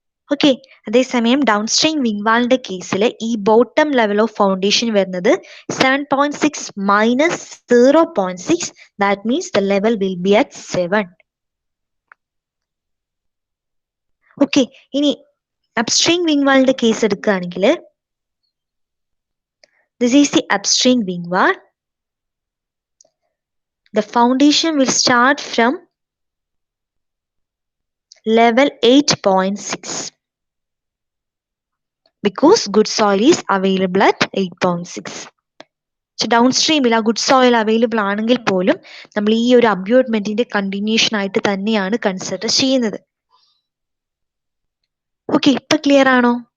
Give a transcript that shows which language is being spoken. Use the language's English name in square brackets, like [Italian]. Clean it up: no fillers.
[Malayalam] Okay, അതേസമയം downstream wing വാളിന്റെ കേസിൽ ഈ ബോട്ടം ലെവൽ ഓഫ് ഫൗണ്ടേഷൻ വരുന്നത് 7.6 minus 0.6, [English] That means the level will be at 7. [Malayalam] Okay, ഇനി അപ്സ്ട്രീം വിങ് വാളിന്റെ കേസ് എടുക്കുകയാണെങ്കിൽ [English] This is the upstream wing wall. The foundation will start from level 8.6 because good soil is available at 8.6. [Malayalam] So downstreamil good soil available ആണെങ്കിൽ പോലും നമ്മൾ ഈ ഒരു അബ്യൂട്ട്മെന്റിന്റെ continuation ആയിട്ട് തന്നെയാണ് കൺസിഡർ ചെയ്യുന്നത്. ഓക്കെ, ഇപ്പൊ ക്ലിയർ ആണോ?